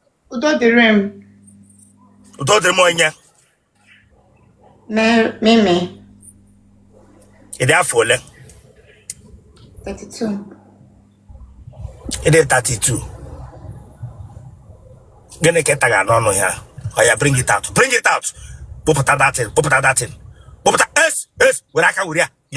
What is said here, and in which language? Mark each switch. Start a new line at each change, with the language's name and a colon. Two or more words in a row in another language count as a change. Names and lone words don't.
Igbo: Udo dịrị m. Udo dịrị m onye? Me-, Mimi. Ị dị afọ ole? Thirty-two. Ị dị thirty-two. Gịnị ka ị taga n'ọnụ ya?
English: Oh, yeah, bring it out. Bring it out. Kpụpụta that thing. Kpụpụta that thing.
Igbo: Kpụpụta. Es, es, were aka were ya.